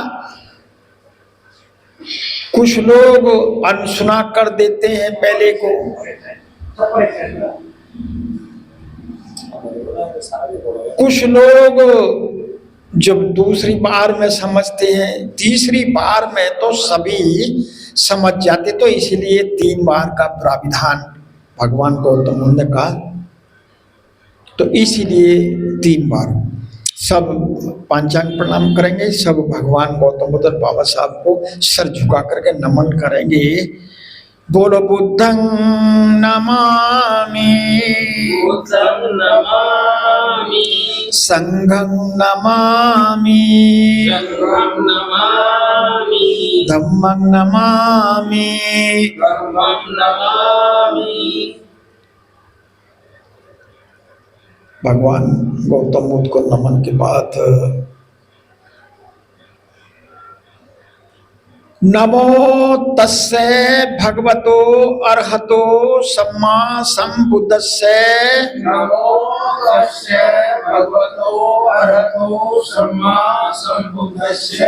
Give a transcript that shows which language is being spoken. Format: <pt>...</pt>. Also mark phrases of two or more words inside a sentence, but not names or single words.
<hi>कुछ लोग अनसुना कर देते हैं पहले को, कुछ लोग जब दूसरी बार में समझते हैं, तीसरी बार में तो सभी समझ जाते, तो इसलिए 3 बार का प्राविधान भगवान गौतम बुद्ध ने कहा। तो इसीलिए 3 बार सब पंचांग प्रणाम करेंगे, सब भगवान गौतम बुद्ध बाबा साहब को सर झुका करके नमन करेंगे।</hi> <pi>बोलो बुद्धं नमामि, बुद्धं नमामि, संघं नमामि, संघं नमामि, धम्मं नमामि, धम्मं नमामि।</pi> <hi>भगवान गौतम बुद्ध को नमन के बाद</hi> <pi>नमो तस्से भगवतो अरहतो सम्मा संबुद्धस्से नमो तस्से भगवतो अरहतो सम्मा संबुद्धस्से</pi>